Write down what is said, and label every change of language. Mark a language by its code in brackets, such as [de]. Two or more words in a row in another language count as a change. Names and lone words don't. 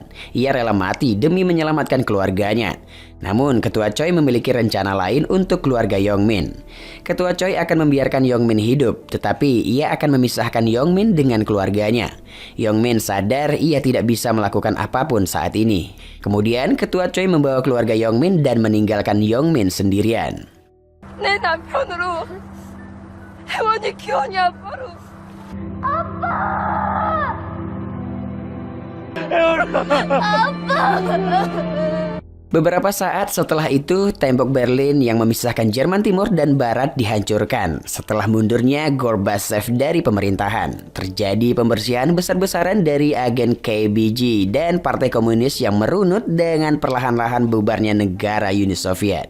[id] Ia rela mati demi menyelamatkan keluarganya. Namun, ketua Choi memiliki rencana lain untuk keluarga Yongmin. Ketua Choi akan membiarkan Yongmin hidup, tetapi ia akan memisahkan Yongmin dengan keluarganya. Yongmin sadar ia tidak bisa melakukan apapun saat ini. Kemudian, ketua Choi membawa keluarga Yongmin dan meninggalkan Yongmin sendirian. [ko] 내 남편으로 혜원이 기원이 아빠로. [id] Beberapa saat setelah itu, tembok Berlin yang memisahkan Jerman Timur dan Barat dihancurkan. Setelah mundurnya Gorbachev dari pemerintahan, terjadi pembersihan besar-besaran dari agen KBG dan Partai Komunis yang merunut dengan perlahan-lahan bubarnya negara Uni Soviet.